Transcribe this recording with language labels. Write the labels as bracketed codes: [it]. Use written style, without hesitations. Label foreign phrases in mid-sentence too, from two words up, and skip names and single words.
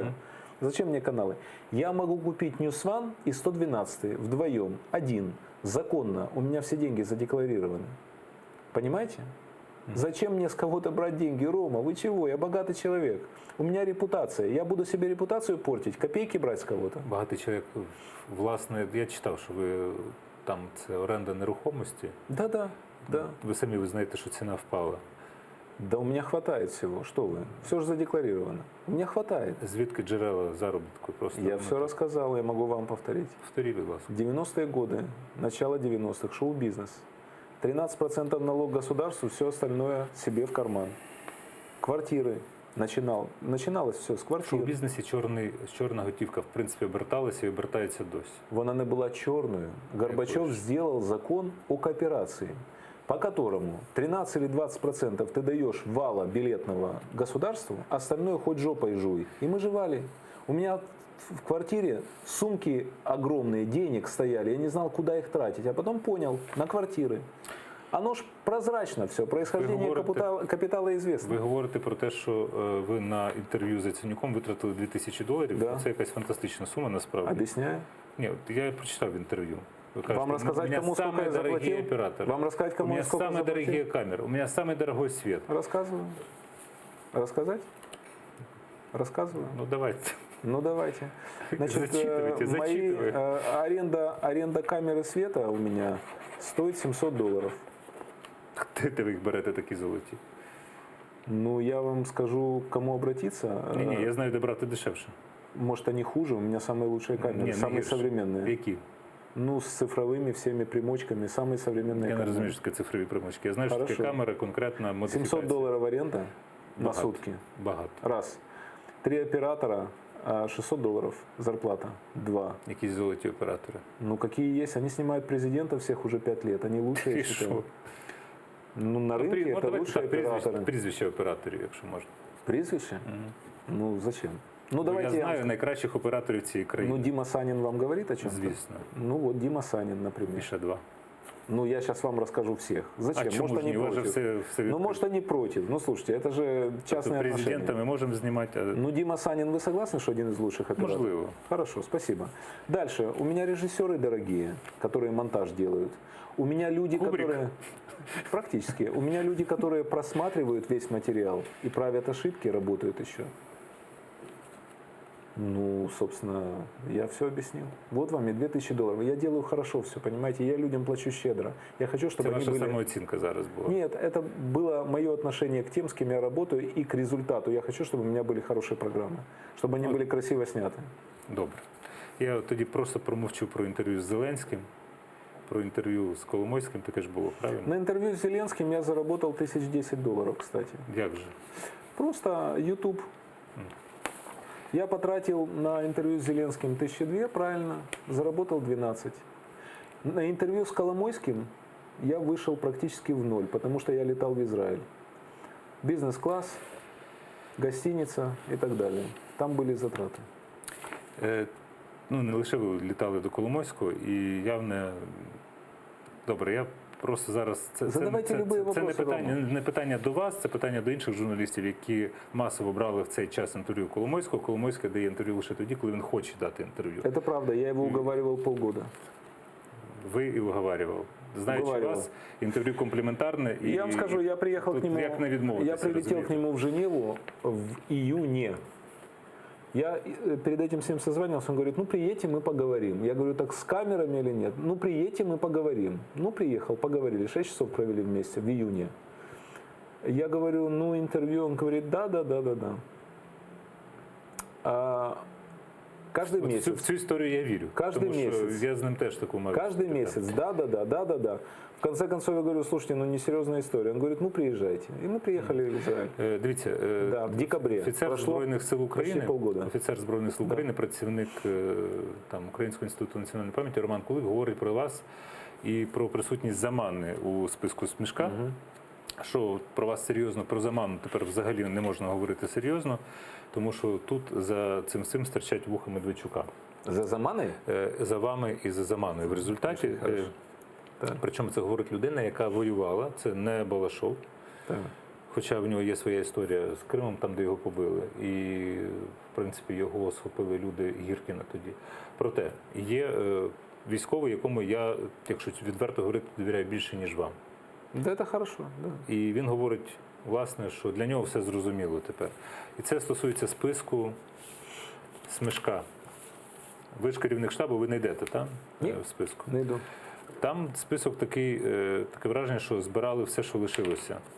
[ru] Зачем мне каналы? Я могу купить News One и 112 вдвоем, один, законно. У меня все деньги задекларированы. Понимаете? Зачем мне с кого-то брать деньги? Рома, вы чего? Я богатый человек. У меня репутация. Я буду себе репутацию портить, копейки брать с кого-то. [uk] Багатий чоловік, власне, я читав, що ви там це оренда нерухомості. [ru] Да. [uk] Ви самі визнаєте, що ціна впала. [ru] Да у меня хватает всего. Что вы? Все же задекларировано. У меня хватает. [uk] Звідки джерела заробітку? Просто [ru] Я все рассказал, я могу вам повторить. [uk] повторіть, будь ласка. [ru] 90-е годы, начало 90-х, шоу-бизнес. 13% налог государству, все остальное себе в карман. Квартиры. Начиналось все з [uk] Що в [ru] квартир. [uk] бізнесі чорна готівка, в принципі, оберталася і обертається досі. Вона не була чорною. [ru] Горбачев больше. сделал закон о кооперации, по которому 13 или 20% ты даешь вала билетного государству, остальное хоть жопой жуй. И мы жевали. У меня в квартире сумки огромные денег стояли, я не знал, куда их тратить, а потом понял, на квартиры. Оно ж прозрачно все, происхождение капитала известно. [uk] Ви говорите про те, що ви на інтерв'ю з Яценюком витратили $2000. [ru] Да. [uk] Це якась фантастична сума, насправді. [ru] Объясняю. [uk] Ні, от я прочитав інтерв'ю. Ви кажете, [ru] Вам рассказать, у меня кому сколько самые я дорогие заплатил? операторы. Вам рассказать, У кому меня я сколько самые заплатил? дорогие камеры. У меня самый дорогой свет. Рассказываю. Рассказать? Рассказываю. Ну давайте. Ну давайте. Значит, Зачитывайте, аренда камеры света у меня стоит $700. [uk] Де ви їх берете такі золоті? [ru] Ну, я вам скажу, к кому обратиться. [uk] Ні, я знаю, де брати дешевше. [ru] Может, они хуже, у меня самые лучшие камеры, [uk] Ні, не [ru] самые [uk] гірше. [ru] современные. [uk] Які? [ru] Ну, с цифровыми всеми примочками, самые современные [uk] Я не [ru] камеры. [uk] розумію, що таке цифрові примочки. Я знаю, що таке [ru] Хорошо. [uk] камера конкретна модифікація. [ru] $700 аренда на [uk] Багато. [ru] сутки. [uk] Багато. [ru] Раз. 3 оператора, $600 зарплата. 2. [uk] Якісь золоті оператори. [ru] Ну, какие есть. Они снимают президента всех уже 5 лет. Они лучшие, я [uk] І [ru] считаю. [uk] що? [ru] Ну, на рынке это [uk] давайте [ru] лучшие [uk] так, [ru] операторы. [uk] прізвище операторів, якщо можна. [ru] Прізвище? Ну, зачем? Ну, [uk] Я [ru] давайте я [uk] знаю [ru] вам... [uk] найкращих операторів цієї [ru] Ну, [uk] країни. [ru] Дима Санин вам говорит о чем-то? [uk] Звісно. [ru] Ну, вот Дима Санин, [uk] І [ru] например. [uk] ще два. [ru] Ну, я сейчас вам расскажу всех. Зачем? [uk] А чому [ru] Может, [uk] ж ні? [ru] они [uk] У вас же [ru] против. [uk] все [ru] Ну, [uk] відкрито. [ru] может, они против. Ну, слушайте, это же частные [uk] Тобто президента [ru] отношения. [uk] ми можемо знімати, а Ну, [ru] Дима Санин, вы согласны, что один из лучших операторов? [uk] можливо. [ru] Хорошо, спасибо. Дальше. У меня режиссеры дорогие, которые монтаж делают. У меня люди, Кубрик. которые... Практически. У меня люди, которые просматривают весь материал и правят ошибки, работают еще. Ну, собственно, я все объяснил. Вот вам и $2000. Я делаю хорошо все, понимаете? Я людям плачу щедро. Я хочу, чтобы [uk] Це [ru] они [uk] ваша [ru] были... [uk] самооцінка зараз була. [ru] Нет, это было мое отношение к тем, с кем я работаю, и к результату. Я хочу, чтобы у меня были хорошие программы, чтобы они были красиво сняты. [uk] Добре. Я тоді просто промовчу про інтерв'ю з Зеленським, про інтерв'ю з Коломойським таке ж було, правильно? [ru] На интервью с Зеленским я заработал $1010, кстати. [uk] Як же? [ru] Просто YouTube. Я потратил на интервью с Зеленским 1002, правильно, заработал 12. На интервью с Коломойским я вышел практически в ноль, потому что я летал в Израиль. Бизнес-класс, гостиница и так далее. Там были затраты. [uk] Ну, не лише ви літали до Коломойського, і явне... Добре, я просто зараз... [ru] Задавайте любі [uk] це [ru] вопроси, [uk] не питання до вас, це питання до інших журналістів, які масово брали в цей час інтерв'ю Коломойського. Коломойський дає інтерв'ю лише тоді, коли він хоче дати інтерв'ю. [ru] Это правда, я его уговаривал полгода. [uk] Ви і уговарював. Знаючи [ru] Уговаривал. [uk] вас, інтерв'ю компліментарне. І, [ru] Я вам скажу, я приехал [uk] тут [ru] к нему, [uk] як не відмовитися, [ru] я прилетел [uk] розумієте? [ru] к нему в Женеву в июне. Я перед этим с ним созванивался, он говорит, ну приедьте, мы поговорим. Я говорю, так с камерами или нет? Ну приедьте, мы поговорим. Ну приехал, поговорили, 6 часов провели вместе в июне. Я говорю, ну интервью, он говорит, да. Каждый [uk] От [ru] месяц. [uk] в цю історію я вірю. [ru] Каждый [uk] тому що [ru] месяц. [uk] я з ним теж таку маю. [ru] Каждый месяц, да. В конце концов я говорю, слушайте, ну несерьезная история. Он говорит, ну приезжайте. И мы приехали в Израиль. [uk] Дивіться, [ru] Да, в декабре. [uk] офіцер [ru] Прошло [uk] Збройних сил України, [ru] почти полгода. [uk] офіцер Збройних сил [ru] Да. [uk] України, працівник там Українського інституту національної пам'яті Роман Кулик говорить про вас і про присутність Замани у списку Смішка. Що про вас серйозно, про Заману тепер взагалі не можна говорити серйозно, тому що тут за цим стирчать вуха Медведчука. За Заманой? За вами і за Заманою. В результаті, причому це говорить людина, яка воювала, це не Балашов, Так. Хоча в нього є своя історія з Кримом, там, де його побили. І, в принципі, його схопили люди Гіркіна тоді. Проте, є військовий, якому я, якщо відверто говорити, довіряю більше, ніж вам. [ru] Да, это хорошо. Да. [uk] І він говорить, власне, що для нього все зрозуміло тепер. І це стосується списку Смешка. Ви ж керівник штабу, ви не йдете, так? Ні. В списку. [ru] Не иду. [uk] Там список такий, таке враження, що збирали все, що лишилося.